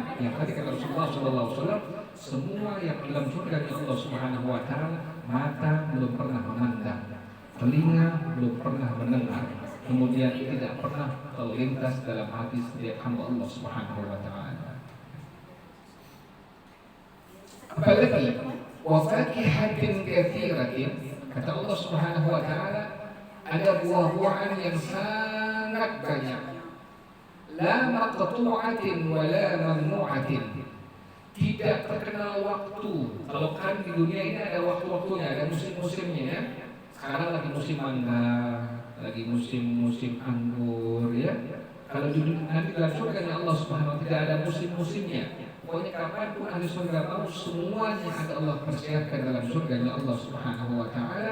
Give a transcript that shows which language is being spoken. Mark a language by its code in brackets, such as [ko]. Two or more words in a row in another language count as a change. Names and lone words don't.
[id] Yang tadi kata Rasulullah [ar] صلى الله عليه وسلم, [id] semua yang dalam surga Allah [ar] سبحانه وتعالى, [id] mata belum pernah memandang, telinga belum pernah mendengar, kemudian tidak pernah terlintas dalam hati setiap hamba Allah [ar] سبحانه وتعالى. [id] Apalagi [ar] وفاكهة كثيرة, [id] kata Allah [ar] سبحانه وتعالى, [id] ada buah-buahan yang sangat banyak, [ar] لا مقطوعة ولا ممنوعة, [id] tidak terkenal waktu. Kalau kan di dunia ini ada waktu-waktunya, ada musim-musimnya ya. Sekarang lagi musim mangga, lagi musim anggur ya. Kalau di dunia, nanti dalam surga Allah [ar] سبحانه وتعالى [id] tidak ada musim-musimnya. Pokoknya kapanpun ahli surga mau, semuanya ada Allah persiapkan dalam surga Allah [ar] سبحانه وتعالى.